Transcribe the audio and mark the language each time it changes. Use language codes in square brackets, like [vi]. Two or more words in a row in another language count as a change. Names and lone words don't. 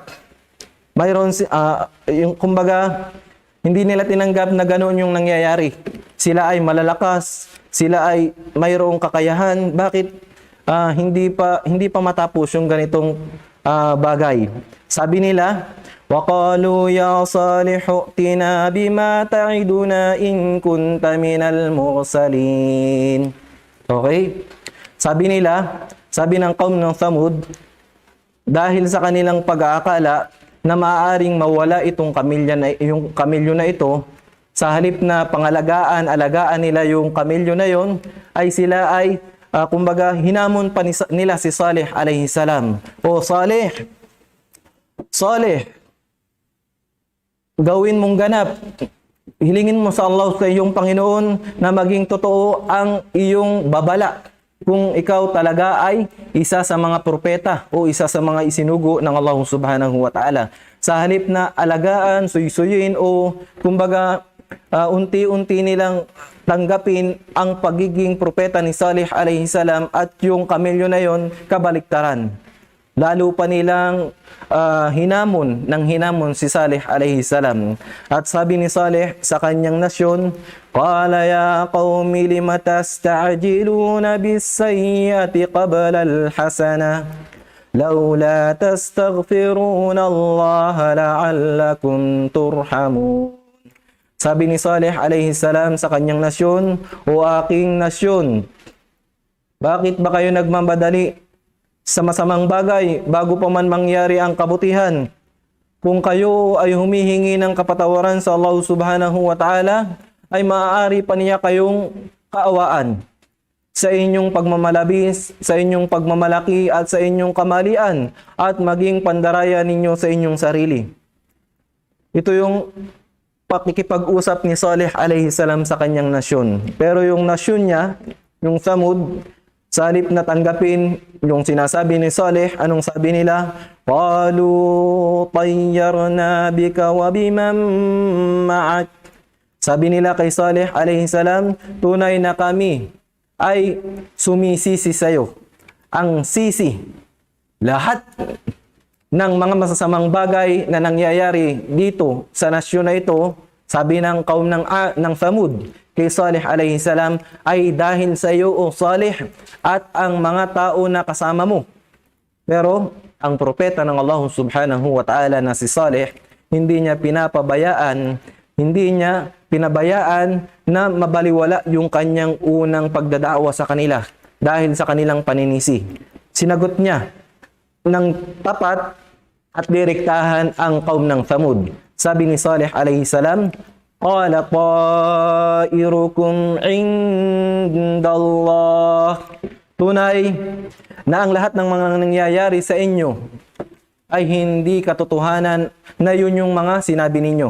[tl] Mayroon, kumbaga, hindi nila tinanggap na ganoon yung nangyayari. Sila ay malalakas, sila ay mayroong kakayahan. Bakit hindi pa matapos yung ganitong bagay? Sabi nila, [ar] وَقَالُوا يَا صَالِحُ ائْتِنَا بِمَا تَعِدُنَا إِن كُنْتَ مِنَ الْمُرْسَلِينَ. [tl] Okay? Sabi ng kaum ng Thamud, dahil sa kanilang pag-aakala na maaaring mawala yung kamilyo na ito, sa halip na alagaan nila yung kamilyo na yon, ay sila ay, kumbaga, hinamon pa nila si Salih [ar] عليه السلام. [tl] O Salih, gawin mong ganap. Hilingin mo sa Allah sa iyong Panginoon na maging totoo ang iyong babala kung ikaw talaga ay isa sa mga propeta o isa sa mga isinugo ng Allah [ar] سبحانه وتعالى. [tl] Sa halip na alagaan, suyuin o kumbaga unti-unti nilang tanggapin ang pagiging propeta ni Salih [ar] عليه السلام [tl] at yung kamelyo na yon kabaliktaran. Lalo pa nilang hinamon si Salih [ar] عليه السلام. [tl] At sabi ni Salih sa kanyang nasyon, [ar] قال يا قوم لم تستعجلون بالسيئة قبل الحسنة لولا تستغفرون الله لعلكم ترحمون. [tl] Sabi ni Salih [ar] عليه السلام [tl] sa kanyang nasyon, O aking nasyon, bakit ba kayo nagmamadali sa masamang bagay bago pa man mangyari ang kabutihan? Kung kayo ay humihingi ng kapatawaran sa Allah [ar] سبحانه وتعالى, [tl] ay maaari pa niya kayong kaawaan sa inyong pagmamalabis, sa inyong pagmamalaki at sa inyong kamalian at maging pandaraya ninyo sa inyong sarili. Ito yung pakikipag-usap ni Salih [ar] عليه السلام [tl] sa kanyang nasyon. Pero yung nasyon niya, yung Thamud, sa halip na tanggapin yung sinasabi ni Salih, anong sabi nila? [ar] قالوا اطيرنا بك وبمن معك. [tl] Sabi nila kay Salih [ar] عليه السلام, [tl] tunay na kami ay sumisisi sa iyo. Ang sisi, lahat ng mga masasamang bagay na nangyayari dito sa nasyon na ito, sabi ng kaum ng Thamud kay Salih [ar] عليه السلام, [tl] ay dahil sa iyo, O Salih, at ang mga tao na kasama mo. Pero ang propeta ng Allah [ar] سبحانه وتعالى [tl] na si Saleh, hindi niya pinabayaan na mabaliwala yung kanyang unang pagdadawa sa kanila dahil sa kanilang paninisi. Sinagot niya ng tapat at direktahan ang kaum ng Thamud. Sabi ni Saleh [ar] عليه السلام, "قال طائركم عند الله." [tl] Tunay na ang lahat ng mga nangyayari sa inyo ay hindi katotohanan na yun yung mga sinabi ninyo.